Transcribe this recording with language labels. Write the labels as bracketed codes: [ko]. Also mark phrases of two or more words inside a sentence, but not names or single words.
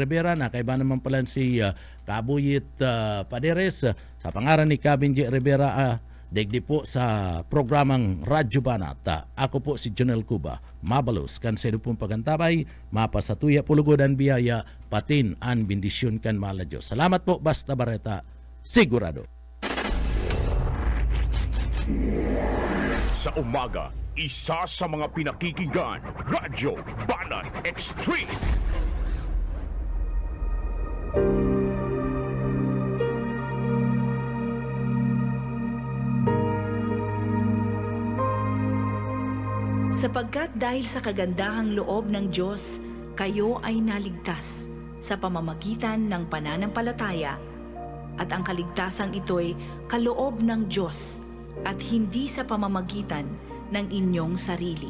[bik] Rivera, na kaibanan naman pala si Kabuyit Paderes. Sa pangaran ni Cabin G. Rivera, Digdi po sa programang Radyo Banat. Ako po si Jonel Cuba. Mabalos kan sa pong pagantabay, mapasatuya pulugodan biyaya, patin an bendisyon kan mala Diyos. Salamat po, Basta Bareta, sigurado. [tl] Sa umaga, isa sa mga pinakikinggan, Radyo Banat Extreme. Sapagkat dahil sa kagandahang loob ng Diyos, kayo ay naligtas sa pamamagitan ng pananampalataya, at ang kaligtasang ito'y kaloob ng Diyos at hindi sa pamamagitan ng inyong sarili.